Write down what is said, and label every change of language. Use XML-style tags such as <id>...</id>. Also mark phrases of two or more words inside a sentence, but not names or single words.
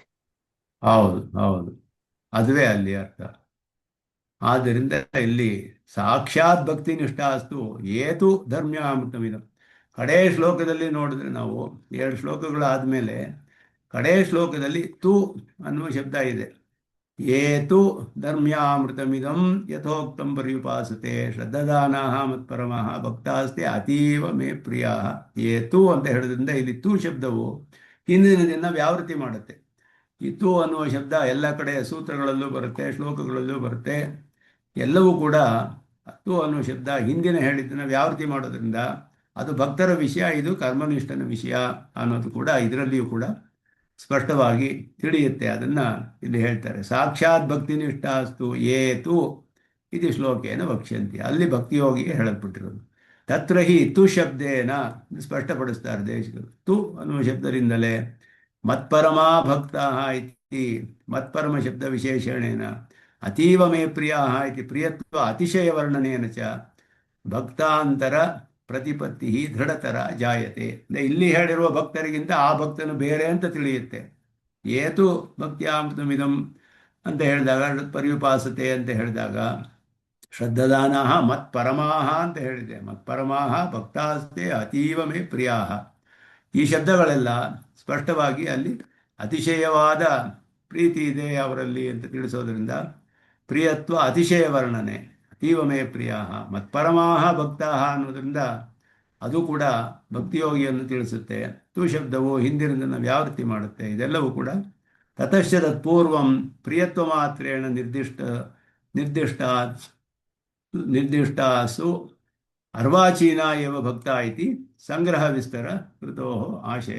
<kn>ಹೌದು ಹೌದು, ಅದುವೇ ಅಲ್ಲಿ ಅರ್ಥ. ಆದ್ದರಿಂದ ಇಲ್ಲಿ</kn> <sa>ಸಾಕ್ಷಾತ್ ಭಕ್ತಿ ನಿಷ್ಠಾಸ್ತು ಏತು ಧರ್ಮ್ಯಾಮೃತಮಿದಂ.</sa> <kn>ಕಡೇ ಶ್ಲೋಕದಲ್ಲಿ ನೋಡಿದ್ರೆ ನಾವು 2 ಶ್ಲೋಕಗಳಾದಮೇಲೆ ಕಡೇ ಶ್ಲೋಕದಲ್ಲಿ ತು ಅನ್ನುವ ಶಬ್ದ ಇದೆ.</kn> <sa>ಏತು ಧರ್ಮ್ಯಾಮೃತಮಿದಂ ಯಥೋಕ್ತಂ ಪರ್ಯುಪಾಸತೆ ಶ್ರದ್ಧಾದಾನಾಃ ಮತ್ಪರಮಃ ಭಕ್ತಾಸ್ತೆ ಅತೀವ ಮೇ ಪ್ರಿಯಾಃ.</sa> <kn>ಏತು ಅಂತ ಹೇಳೋದ್ರಿಂದ ಇಲ್ಲಿ ತು ಶಬ್ದವು ಹಿಂದಿನದನ್ನು ವ್ಯಾವೃತ್ತಿ ಮಾಡುತ್ತೆ. ಈ ತು ಅನ್ನುವ ಶಬ್ದ ಎಲ್ಲ ಕಡೆ ಸೂತ್ರಗಳಲ್ಲೂ ಬರುತ್ತೆ, ಶ್ಲೋಕಗಳಲ್ಲೂ ಬರುತ್ತೆ. ಎಲ್ಲವೂ ಕೂಡ ತು ಅನ್ನುವ ಶಬ್ದ ಹಿಂದಿನ ಹೇಳಿದ್ದನ್ನು ವ್ಯಾವೃತ್ತಿ ಮಾಡೋದ್ರಿಂದ ಅದು ಭಕ್ತರ ವಿಷಯ, ಇದು ಕರ್ಮನಿಷ್ಠನ ವಿಷಯ ಅನ್ನೋದು ಕೂಡ ಇದರಲ್ಲಿಯೂ ಕೂಡ ಸ್ಪಷ್ಟವಾಗಿ ತಿಳಿಯುತ್ತೆ. ಅದನ್ನು ಇಲ್ಲಿ ಹೇಳ್ತಾರೆ.</kn> <sa>ಸಾಕ್ಷಾತ್ ಭಕ್ತಿನಿಷ್ಠಾಸ್ತು ಏತು ಇದು ಶ್ಲೋಕೇನ ವಕ್ಷ್ಯಂತಿ.</sa> <kn>ಅಲ್ಲಿ ಭಕ್ತಿಯೋಗಿಗೆ ಹೇಳಲ್ಪಟ್ಟಿರೋದು.</kn> <sa>ತತ್ರ ಹಿ ತು ಶಬ್ದೇನ</sa> <kn>ಸ್ಪಷ್ಟಪಡಿಸ್ತಾರೆ ದೇಶಗಳು. ತು ಅನ್ನುವ ಶಬ್ದದಿಂದಲೇ</kn> <sa>ಮತ್ಪರಮಾ ಭಕ್ತಾಃ ಇತಿ ಮತ್ಪರಮ ಶಬ್ದ ವಿಶೇಷಣೇನ ಅತೀವ ಮೇ ಪ್ರಿಯಾಃ ಇತಿ ಪ್ರಿಯತ್ವ ಅತಿಶಯ ವರ್ಣನೇನ ಚ ಭಕ್ತಾಂತರ ಪ್ರತಿಪತ್ತಿ ದೃಢತರ ಜಾಯತೆ.</sa> <kn>ಇಲ್ಲಿ ಹೇಳಿರುವ ಭಕ್ತರಿಗಿಂತ ಆ ಭಕ್ತನು ಬೇರೆ ಅಂತ ತಿಳಿಯುತ್ತೆ.</kn> <sa>ಏತು ಭಕ್ತ್ಯಾಮೃತಮಿದಂ</sa> <kn>ಅಂತ ಹೇಳಿದಾಗ, ಪರ್ಯುಪಾಸತೆ ಅಂತ ಹೇಳಿದಾಗ</kn> <sa>ಶ್ರದ್ಧಾದಾನಾಃ ಮತ್ಪರಮಾಃ</sa> <kn>ಅಂತ ಹೇಳಿದೆ.</kn> <sa>ಮತ್ಪರಮಾಃ ಭಕ್ತಾಸ್ತೆ ಅತೀವ ಮೇ ಪ್ರಿಯಾಃ.</sa> <kn>ಈ ಶಬ್ದಗಳೆಲ್ಲ ಸ್ಪಷ್ಟವಾಗಿ ಅಲ್ಲಿ ಅತಿಶಯವಾದ ಪ್ರೀತಿ ಇದೆ ಅವರಲ್ಲಿ ಅಂತ ತಿಳಿಸೋದ್ರಿಂದ ಪ್ರಿಯತ್ವ ಅತಿಶಯ ವರ್ಣನೆ.</kn> <sa>ಅತೀವ ಮೇ ಪ್ರಿಯಾಃ ಮತ್ಪರಮಾಃ ಭಕ್ತಾಃ</sa> <kn>ಅನ್ನೋದ್ರಿಂದ ಅದು ಕೂಡ ಭಕ್ತಿಯೋಗಿಯನ್ನು ತಿಳಿಸುತ್ತೆ. ತು ಶಬ್ದವು ಹಿಂದಿನದನ್ನು ವ್ಯಾವೃತ್ತಿ ಮಾಡುತ್ತೆ. ಇದೆಲ್ಲವೂ ಕೂಡ</kn> <sa>ತತಶ್ಚ ತತ್ಪೂರ್ವಂ ಪ್ರಿಯತ್ವ ಮಾತ್ರೇಣ ನಿರ್ದಿಷ್ಟಾಸು ಅರ್ವಾಚೀನ ಏವ ಭಕ್ತ ಇತಿ ಸಂಗ್ರಹ ವಿಸ್ತರ ಕೃತೋ ಆಶಯ.</sa>